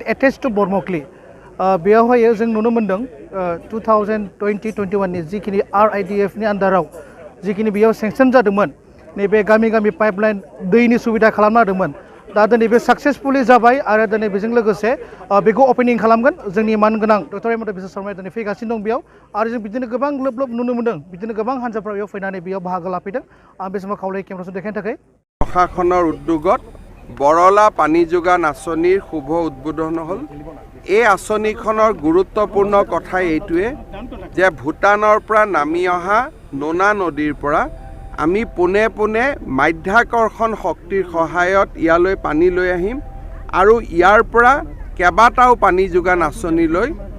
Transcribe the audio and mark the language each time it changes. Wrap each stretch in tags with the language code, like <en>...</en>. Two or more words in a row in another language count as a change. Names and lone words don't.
<brx>एटेच टु बरमक्लि बेयावहाय जों नुनो मोन्दों 2020-21 नि जिखिनि RIDF नि आन्दाराव जिखिनि बेयाव सेंसन जादोंमोन नैबे गामि गामि पाइपलाइन दैनि सुबिदा खालामना होदोंमोन दा दिनै बे साक्सेसफुलि जाबाय आरो दिनै बेजों लोगोसे बेखौ अपेनिं खालामगोन जोंनि मानगोनां डक्टर हिमन्त बिश्व शर्माया दिनै फैगासिनो दं बेयाव आरो जों बिदिनो गोबां लोब लोब नुनो मोन्दों बिदिनो गोबां हान्जाफ्रा बेयाव फैनानै बेयाव बाहागो लाफैदों आं बे समाव खावलायो केमेराखौ देखायनो थाखाय</brx> <as>प्रशासনৰ উদ্যোগত বৰলা পানী যোগান আঁচনিৰ শুভ উদ্বোধন হ'ল এই আঁচনিখনৰ গুৰুত্বপূৰ্ণ কথা এইটোৱে যে ভূটানৰ পৰা নামি অহা নোনা নদীৰ পৰা আমি পোনে পোনে মাধ্যাকৰ্ষণ শক্তিৰ সহায়ত ইয়ালৈ পানী লৈ আহিম আৰু ইয়াৰ পৰা কেইবাটাও পানী যোগান আঁচনিলৈ</as>